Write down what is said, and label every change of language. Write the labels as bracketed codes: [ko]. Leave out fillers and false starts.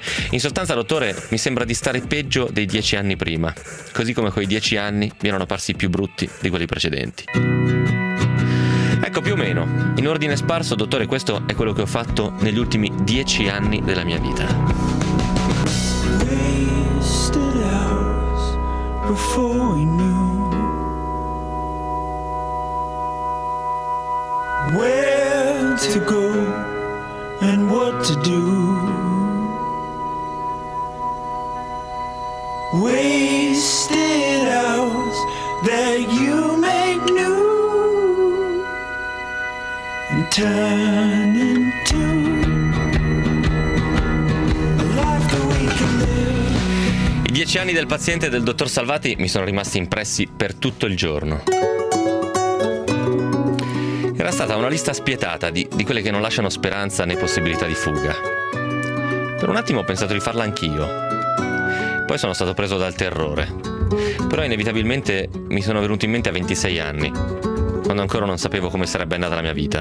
[it] In sostanza, dottore, mi sembra di stare peggio dei 10 anni prima, così come quei 10 anni mi erano parsi più brutti di quelli precedenti. Ecco, più o meno, in ordine sparso, dottore, questo è quello che ho fatto negli ultimi 10 anni della mia vita. [en] Wasted hours before we knew where to go and what to do. Wasted hours that you make new and turn into a life that we can live. [it] I 10 anni del paziente del dottor Salvati mi sono rimasti impressi per tutto il giorno. Era stata una lista spietata di quelle che non lasciano speranza né possibilità di fuga. Per un attimo ho pensato di farla anch'io. Poi sono stato preso dal terrore, però inevitabilmente mi sono venuti in mente a 26 anni, quando ancora non sapevo come sarebbe andata la mia vita.